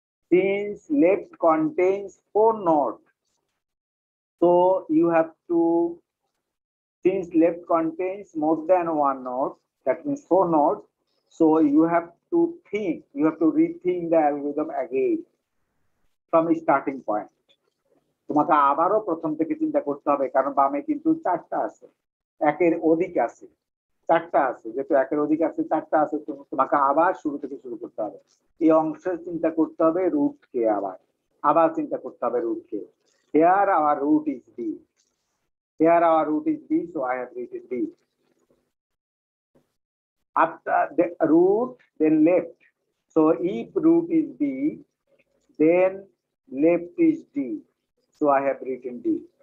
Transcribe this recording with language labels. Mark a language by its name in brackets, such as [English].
[English] Since left contains 4 nodes, so you have to, since left contains more than 1 node, that means 4 nodes, so you have to think, you have to rethink the algorithm again from a starting point. [Bangla] তোমাকে আবারও প্রথম থেকে চিন্তা করতে হবে, কারণ বামে কিন্তু 4টা আছে, একের অধিক আছে, 4টা আছে, যেহেতু একের অধিক আছে, 4টা আছে, তোমাকে আবার শুরু থেকে শুরু করতে হবে। এই অংশের চিন্তা করতে হবে রুট কে, আবার চিন্তা করতে হবে root K. [English] Here our root is D. Here our root is B, so I have written D. After the root, then left. So if root is B, then left is D. So I have written D.